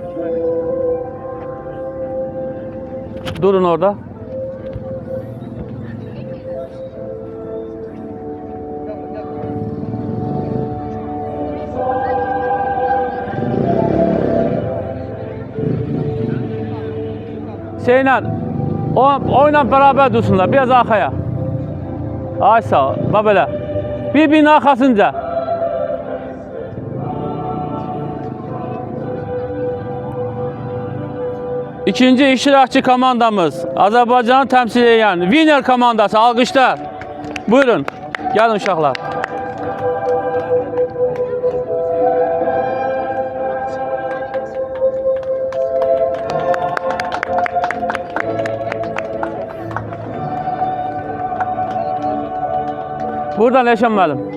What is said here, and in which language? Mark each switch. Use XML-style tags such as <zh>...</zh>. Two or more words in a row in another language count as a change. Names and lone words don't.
<tr>Durun orada. Şeylə, oyla beraber dursunlar, biraz arkaya. Ay sağ ol, bak böyle. Birbirinin arkasınca.</tr> <az>İkinci iştirakçı komandamız, Azərbaycanı təmsil edən Winner komandası, alqışlar. Buyurun, gəlin uşaqlar. Buradan Eşən müəllim.</az>